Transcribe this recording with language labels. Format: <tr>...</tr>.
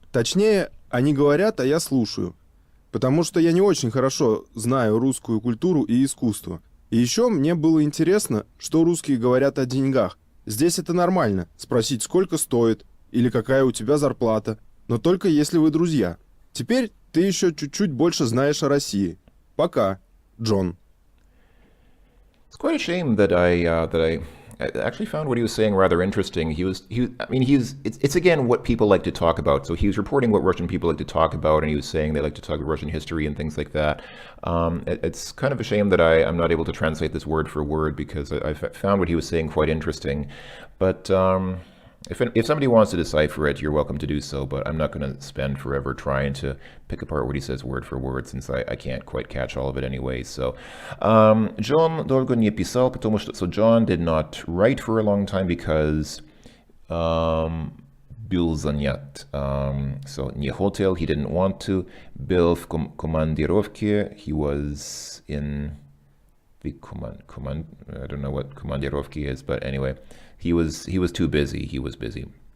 <ru>Точнее, они говорят, а я слушаю. Потому что я не очень хорошо знаю русскую культуру и искусство. И еще мне было интересно, что русские говорят о деньгах. Здесь это нормально, спросить, сколько стоит, или какая у тебя зарплата. Но только если вы друзья. Теперь ты еще чуть-чуть больше знаешь о России. Пока, Джон.</ru> <en>It's quite a shame that I actually found what he was saying rather interesting. It's again what people like to talk about. So he was reporting what Russian people like to talk about, and he was saying they like to talk about Russian history and things like that. It's kind of a shame that I'm not able to translate this word for word because I found what he was saying quite interesting. But if somebody wants to decipher it, you're welcome to do so, but I'm not going to spend forever trying to pick apart what he says word for word, since I can't quite catch all of it anyway.</en> <ru>So, John долго не писал, потому что...</ru> <en>So John did not write for a long time because</en> <ru>был занят.</ru> <en>So,</en> <ru>не хотел,</ru> <en>he didn't want to.</en> <ru>Был в командировке,</ru> <en>he was in... I don't know what командировки is, but anyway, he was too busy. He was busy.</en>